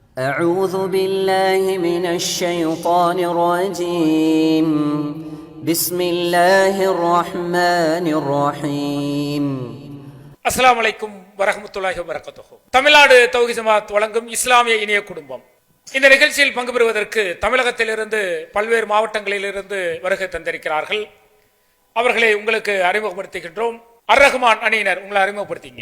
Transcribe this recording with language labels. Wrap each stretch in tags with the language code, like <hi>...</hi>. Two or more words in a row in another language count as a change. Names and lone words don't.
<ar>أعوذ بالله من الشيطان الرجيم بسم الله الرحمن الرحيم السلام عليكم ورحمة الله وبركاته.</ar> <ta>தமிழ்நாடு தௌஹீத் ஜமாத் வழங்கும் இஸ்லாமிய இணைய குடும்பம். இந்த நிகழ்ச்சியில் பங்கு பெறுவதற்கு தமிழகத்திலிருந்து பல்வேறு மாவட்டங்களிலிருந்து வருகை தந்திருக்கிறார்கள். அவர்களை உங்களுக்கு அறிமுகப்படுத்துகின்றோம். அர் ரஹ்மான் அணியினர் உங்களை அறிமுகப்படுத்திங்க.</ta>